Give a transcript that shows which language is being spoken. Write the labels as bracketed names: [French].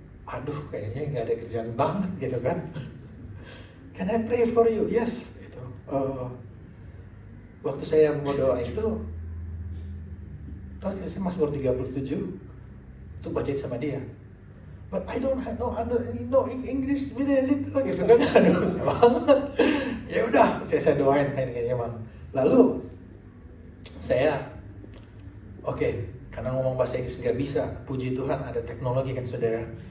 [Indonesian] Aduh kayaknya nggak ada kerjaan banget gitu kan. [English] Can I pray for you? Yes. [Indonesian] Gitu. Waktu saya mau doa itu, saya Mazmur 37 itu bacain sama dia. [English] But I don't know English really [Indonesian] gitu kan. Aduh susah banget. Ya udah, saya doain kayaknya bang. Lalu saya oke, karena ngomong bahasa Inggris nggak bisa, puji Tuhan ada teknologi kan saudara.